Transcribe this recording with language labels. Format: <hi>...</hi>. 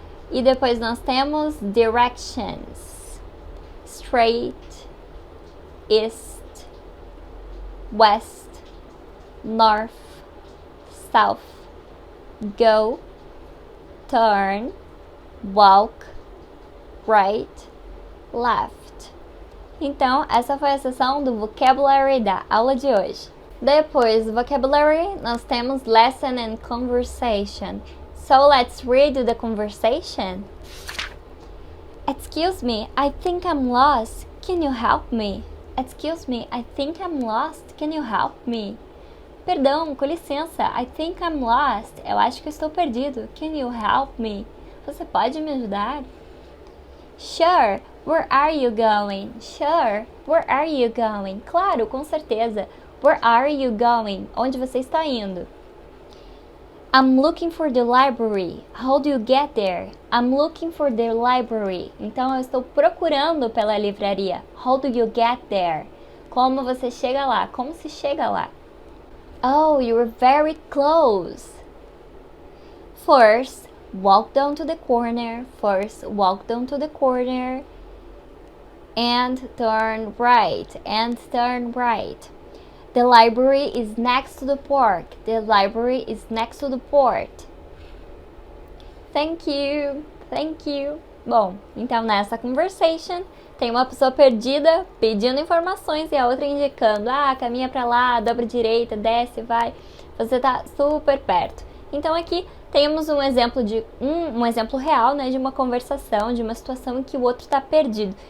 <pt>E depois nós temos directions.</pt> <en>Straight, east, west, north, south. Go, turn, walk, right, left.</en> <pt>Então, essa foi a seção do Vocabulary da aula de hoje. Depois do Vocabulary, nós temos Lesson and Conversation.</pt> <en>So, let's read the conversation. Excuse me, I think I'm lost. Can you help me? Excuse me, I think I'm lost. Can you help me?</en> <pt>Perdão, com licença,</pt> <en>I think I'm lost.</en> <pt>Eu acho que eu estou perdido.</pt> <en>Can you help me?</en> <pt>Você pode me ajudar?</pt> <en>Sure, where are you going? Sure, where are you going?</en> <pt>Claro, com certeza.</pt> <en>Where are you going?</en> <pt>Onde você está indo?</pt> <en>I'm looking for the library. How do you get there? I'm looking for the library.</en> <pt>Então, eu estou procurando pela livraria.</pt> <en>How do you get there?</en> <pt>Como você chega lá? Como se chega lá?</pt> <en>Oh, you were very close. First, walk down to the corner. First, walk down to the corner. And turn right. And turn right. The library is next to the park. The library is next to the port. Thank you. Thank you.</en> <pt>Bom, então nessa conversation tem uma pessoa perdida pedindo informações e a outra indicando, caminha pra lá, dobra direita, desce, vai. Você tá super perto. Então aqui temos um exemplo de um exemplo real, né, de uma conversação, de uma situação em que o outro está perdido.</pt>